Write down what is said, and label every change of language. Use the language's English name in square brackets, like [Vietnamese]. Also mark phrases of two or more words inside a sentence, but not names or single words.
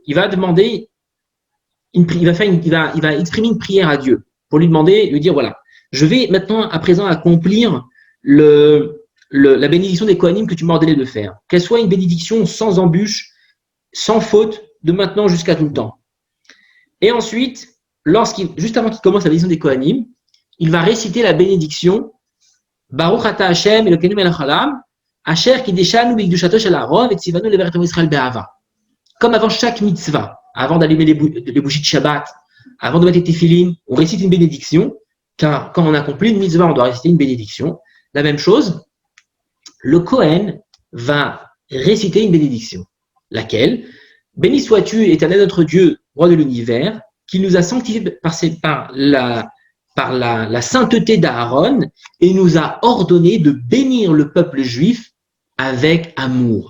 [French] Il va demander, il va exprimer une prière à Dieu pour lui demander, lui dire voilà, je vais maintenant à présent accomplir la bénédiction des Kohanim que tu m'as ordonné de faire. Qu'elle soit une bénédiction sans embûche, sans faute, de maintenant jusqu'à tout le temps. Et ensuite, juste avant qu'il commence la bénédiction des Kohanim, il va réciter la bénédiction [Hebrew] ברוך אתה השם אלוקינו מלך העולם אשר קדשנו בקדושתו של אהרן וציונו לברך עם ישראל באהבה. [French] Comme avant chaque mitzvah, avant d'allumer les bougies de Shabbat, avant de mettre les téphilines, on récite une bénédiction, car quand on accomplit une mitzvah, on doit réciter une bénédiction. La même chose, le Kohen va réciter une bénédiction, laquelle béni sois-tu, Éternel notre Dieu, roi de l'univers, qui nous a sanctifiés par la sainteté d'Aaron et nous a ordonné de bénir le peuple juif avec amour.